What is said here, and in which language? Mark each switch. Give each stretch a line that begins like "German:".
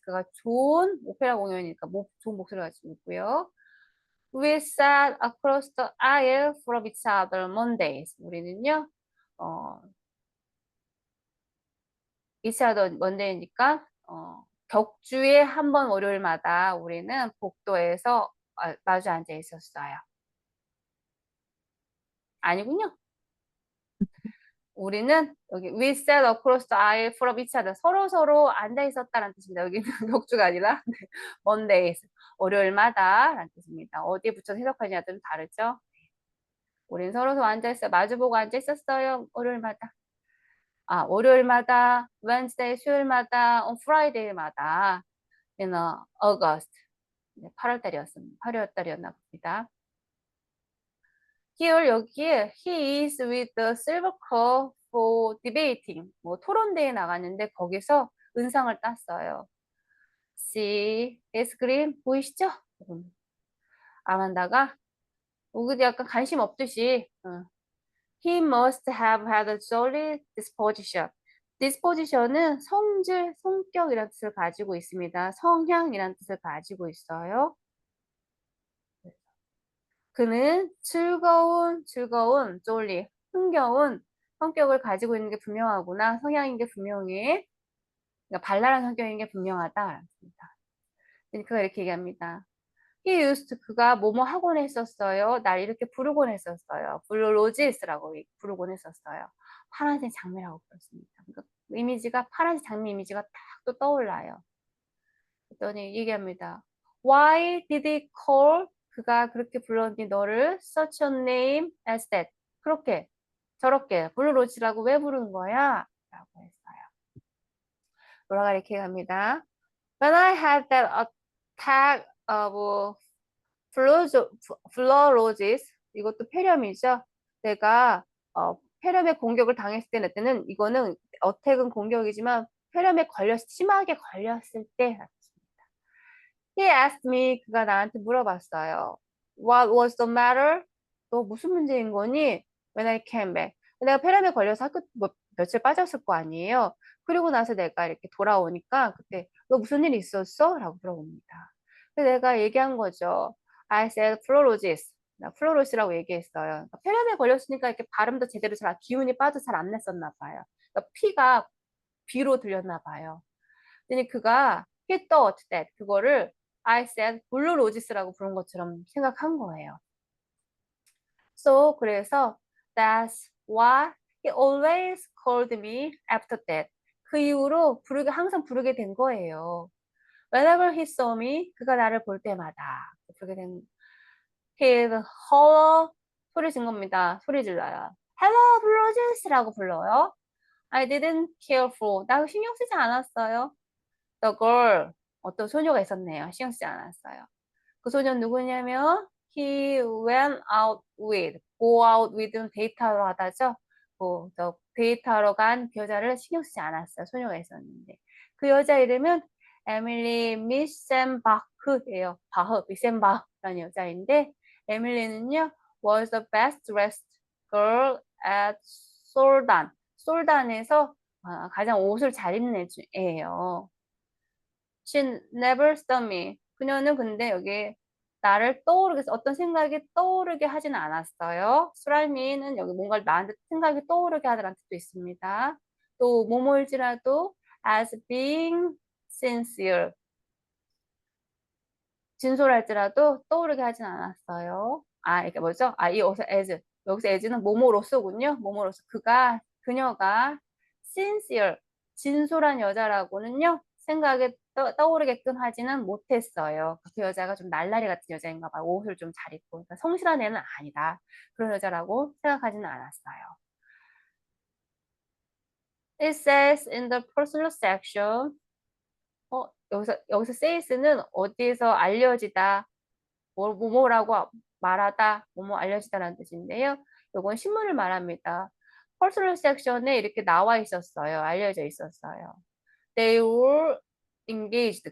Korean: 그가 좋은 오페라 공연이니까 좋은 목소리를 가지고 있고요.
English: We sat across the aisle from each other Mondays.
Korean: 우리는요,
English: each other
Korean: Monday니까 격주에 한 번 월요일마다 우리는 복도에서 마주 앉아 있었어요. 아니군요. 우리는 여기
English: we sat across the aisle from each other
Korean: 서로 앉아 있었다는 뜻입니다. 여기는 격주가 아니라
English: Mondays
Korean: 월요일마다 라는 뜻입니다. 어디에 붙여서 해석하느냐에 좀 다르죠. 우린 서로 앉아 있어요. 마주보고 앉아 있었어요. 월요일마다. 월요일마다, Wednesday 수요일마다,
English: on Friday
Korean: 마다
English: in August
Korean: 8월달이었습니다. 8월달이었나 봅니다.
English: Here 여기에 he is with the silver cup for debating
Korean: 토론대회 나갔는데 거기서 은상을 땄어요.
English: See, it's green
Korean: 보이시죠? 아만다가 우기도 약간 관심 없듯이
English: he must have had a jolly disposition.
Korean: disposition은 성질, 성격이라는 뜻을 가지고 있습니다. 성향이라는 뜻을 가지고 있어요. 그는 즐거운,
English: jolly,
Korean: 흥겨운 성격을 가지고 있는 게 분명하구나. 성향인 게 분명해. 그러니까 발랄한 성격인 게 분명하다. 그가 이렇게 얘기합니다.
English: He used
Korean: 그가 뭐뭐 하곤 했었어요. 날 이렇게 부르곤 했었어요. 블루 로지스라고 부르곤 했었어요. 파란색 장미라고 불렀습니다. 그러니까 이미지가 파란색 장미 이미지가 딱 또 떠올라요. 그랬더니 얘기합니다.
English: Why did he call
Korean: 그가 그렇게 불렀니 너를
English: such a name as that.
Korean: 그렇게 저렇게 블루로즈라고 왜 부른 거야? 라고 했어요. 돌아가 이렇게 갑니다.
English: When I had that attack of
Korean: 플로로지스 이것도 폐렴이죠. 내가 폐렴에 공격을 당했을 때는 이거는 어택은 공격이지만 폐렴에 심하게 걸렸을 때
English: He asked me
Korean: 그가 나한테 물어봤어요.
English: What was the matter?
Korean: 너 무슨 문제인 거니?
English: When I came back.
Korean: 내가 폐렴에 걸려서 학교 며칠 빠졌을 거 아니에요. 그리고 나서 내가 이렇게 돌아오니까 그때 너 무슨 일 있었어? 라고 물어봅니다. 그래서 내가 얘기한 거죠.
English: I said fluorosis.
Korean: 나 플로로시라고 얘기했어요. 그러니까 폐렴에 걸렸으니까 이렇게 발음도 제대로 기운이 빠져 잘 안 냈었나 봐요. 그러니까 피가 B로 들렸나 봐요. 근데 그가
English: he thought that
Korean: 그거를
English: I said
Korean: 블루로지스라고 부른 것처럼 생각한 거예요.
English: So
Korean: 그래서
English: that's why he always called me after that.
Korean: 그 이후로 항상 부르게 된 거예요.
English: Whenever he saw me,
Korean: 그가 나를 볼 때마다 부르게 된
English: his hello
Korean: 소리 진 겁니다. 소리 질러요.
English: Hello,
Korean: 블루로지스라고 불러요.
English: I didn't care for.
Korean: 나 신경 쓰지 않았어요.
English: The girl.
Korean: 어떤 소녀가 있었네요. 신경 쓰지 않았어요. 그 소녀는 누구냐면
English: he went out with. go out with
Korean: 는 데이트하러 가다죠. 데이트하러 간 그 여자를 신경 쓰지 않았어요. 소녀가 있었는데. 그 여자 이름은 에밀리 미센바흐예요. 미센바흐라는 여자인데 에밀리는요
English: was the best dressed girl at 솔단.
Korean: 솔단에서 가장 옷을 잘 입는 애예요.
English: She never saw me.
Korean: 그녀는 근데 여기 나를 어떤 생각이 떠오르게 하지는 않았어요. 수랄미는 여기 뭔가를 나한테 생각이 떠오르게 하다라는 뜻도 있습니다. 또 뭐뭐일지라도
English: as being sincere.
Korean: 진솔할지라도 떠오르게 하진 않았어요. 이게 뭐죠? 여기서 as는 뭐뭐로서군요. 뭐뭐로서 그녀가
English: sincere,
Korean: 진솔한 여자라고는요. 생각에 떠오르게끔 하지는 못했어요. 그 여자가 좀 날라리 같은 여자인가 봐요. 옷을 좀 잘 입고. 그러니까 성실한 애는 아니다. 그런 여자라고 생각하지는 않았어요.
English: It says in the personal section.
Korean: 여기서 says는 어디에서 알려지다. 뭐뭐라고 말하다, 뭐뭐 알려지다라는 뜻인데요. 이건 신문을 말합니다. 퍼스널 섹션에 이렇게 나와 있었어요. 알려져 있었어요.
English: They were engaged.